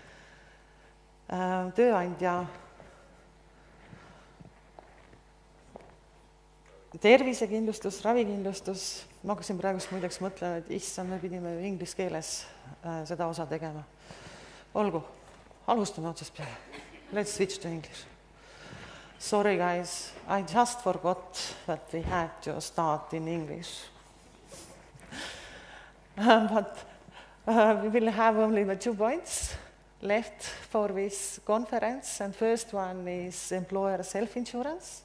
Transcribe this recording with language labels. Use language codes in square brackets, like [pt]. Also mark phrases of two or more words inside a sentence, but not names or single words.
[et] Tööandja tervisekindlustus, ravikindlustus. Ma hakkasin praegust muideks mõtlema, et issand, me pidime inglise keeles seda osa tegema. Olgu, alustame otsast peale. [en] Let's switch to English. Sorry guys, I just forgot that we had to start in English. But we will have only 2 points left for this conference, and first one is employer self-insurance.